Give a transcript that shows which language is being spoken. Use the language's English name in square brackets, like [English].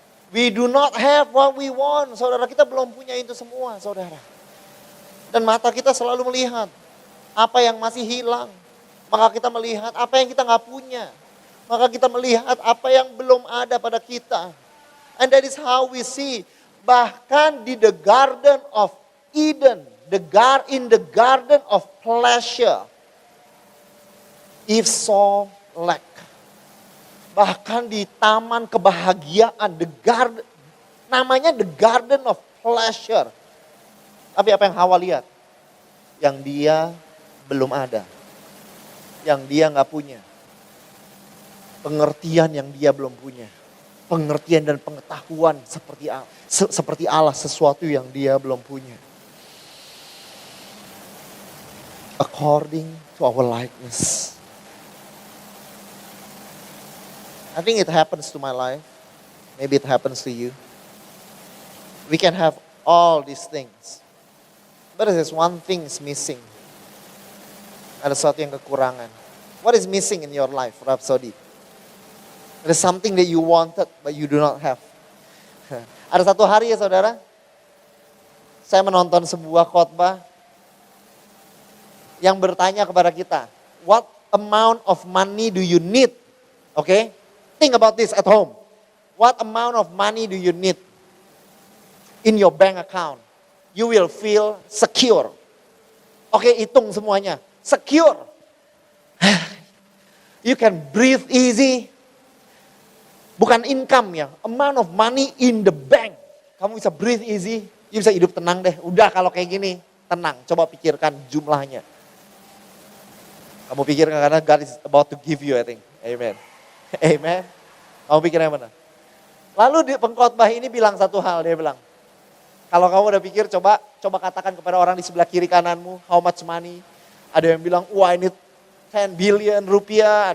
[English] We do not have what we want, saudara. [Indonesian] Kita belum punya itu semua, saudara. Dan mata kita selalu melihat apa yang masih hilang. Maka kita melihat apa yang kita nggak punya. Maka kita melihat apa yang belum ada pada kita. [English] And that is how we see. [Indonesian] Bahkan di [English] the Garden of Eden. In the Garden of Pleasure. Eve saw lack. [Indonesian] Bahkan di taman kebahagiaan, namanya [English] the Garden of Pleasure. [Indonesian] Tapi apa yang Hawa lihat? Yang dia belum ada. Yang dia gak punya. Pengertian yang dia belum punya. Pengertian dan pengetahuan seperti Allah, sesuatu yang dia belum punya. [English] According to our likeness. I think it happens to my life. Maybe it happens to you. We can have all these things. But there's one thing is missing. [Indonesian] Ada sesuatu yang kekurangan. [English] What is missing in your life, Rhapsody? There is something that you wanted but you do not have. [Indonesian] Ada satu hari ya saudara, saya menonton sebuah khotbah yang bertanya kepada kita, [English] what amount of money do you need? [Indonesian] Okay? [English] Think about this at home. What amount of money do you need in your bank account? You will feel secure. [Indonesian] Oke, hitung semuanya. [English] Secure. You can breathe easy. [Indonesian] Bukan income ya. [English] Amount of money in the bank. [Indonesian] Kamu bisa [English] breathe easy. [Indonesian] You bisa hidup tenang deh. Udah kalau kayak gini, tenang. Coba pikirkan jumlahnya. Kamu pikirkan karena [English] God is about to give you, I think. [Indonesian] Amen. Amen. Kamu pikir yang mana? Lalu di pengkhotbah ini bilang satu hal, dia bilang, kalau kamu udah pikir coba katakan kepada orang di sebelah kiri kananmu, [English] how much money [Indonesian] Ada yang bilang, wah ini 10 billion rupiah.